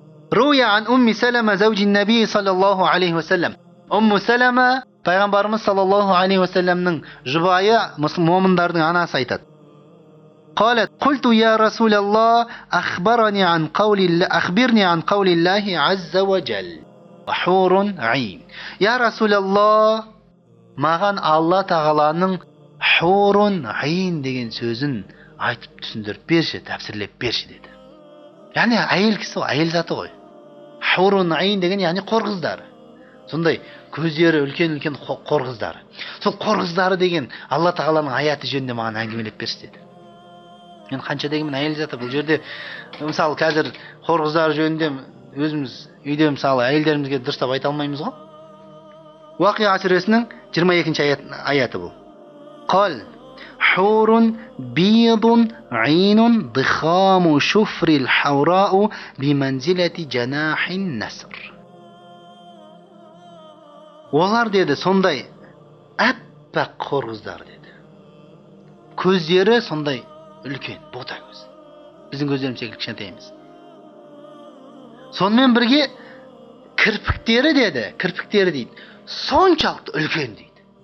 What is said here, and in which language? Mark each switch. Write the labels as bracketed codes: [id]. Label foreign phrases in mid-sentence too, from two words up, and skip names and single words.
[ar] روي عن أم سلمة زوج النبي صلى الله عليه وسلم. [kk] أم سلمة пайғамбарымыз [ar] صلى الله عليه وسلم [kk] жұбайы момындардың анасы айтады. [ar] قالت قلت يا رسول الله أخبرني عن قول الله عز وجل وحور عين. يا رسول الله [kk] маған Алла тағаланың [ar] حور عين [kk] деген сөзін айтып түсіндіріп берші, тәпсірлеп берші деді. Яғни әйел кісі ғой, әйел заты ғой. [ar] حور عين [kk] деген яғни қор қыздары. Сондай көздері үлкен-үлкен қор қыздары. Сол қор қыздары деген Алла тағаланың аяты жөнінде маған әңгімелеп берші деді. Мен қанша дегенмен әйел заты, бұл жерде мысалы қазір қор қыздары жөнінде өзіміз үйде мысалы әйелдерімізге дұрыстап айта алмаймыз ғой. Уақиа сүресінің 22-ші аяты бұл. [ar] Қал حور بيض عين ضخام شفر الحوراء بمنزلة جناح النسر. [kk] Олар деді сондай әппақ қор қыздар деді. Көздері сондай үлкен, бота көз. Біздің көздеріміз секілді кішкентай емес. Сонымен бірге кірпіктері деді, кірпіктері дейді, соншалықты үлкен дейді.